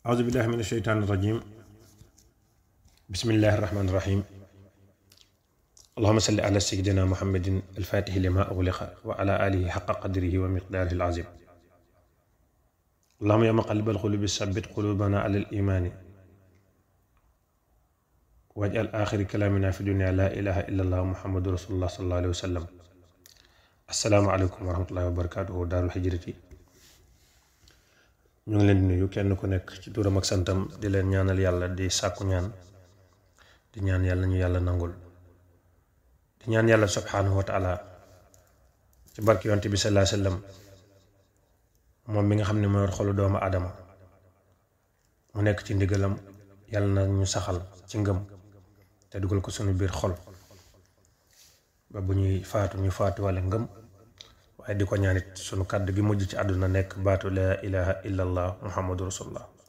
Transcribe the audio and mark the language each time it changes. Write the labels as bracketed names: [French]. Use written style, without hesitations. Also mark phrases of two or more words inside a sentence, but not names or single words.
[Arabic] بالله من الشيطان الرجيم بسم الله الرحمن الرحيم اللهم صل على سيدنا محمد الفاتح لما أغلق وعلى آله حق قدره ومقداره العظيم اللهم يا مقلب القلوب ثبت قلوبنا على الإيمان واجعل آخر كلامنا في الدنيا لا إله إلا الله محمد رسول الله صلى الله عليه وسلم السلام عليكم ورحمة الله وبركاته دار الحجرة [Wolof] ñu ngi leen di nuyu kenn ku nekk ci turam ak santam di leen ñaanal yàlla di sàkku ñaan di ñaan yàlla ñu yàlla nangul di ñaan yàlla [Arabic] سبحانه وتعالى [Wolof] ci barki yonte bi [Arabic] صلى الله عليه وسلم [Wolof] moom mi nga xam ne mooy yor xolu doomu aadama mu nekk ci ndigalam yàlla na ñu saxal ci ngëm te dugal ko suñu biir xol ba bu ñuy faatu ñu faatu wala ngëm waaye di ko ñaanit sunu kàddu gi mujj ci àdduna nekk baatu [Arabic] لا إله إلا الله محمد رسول الله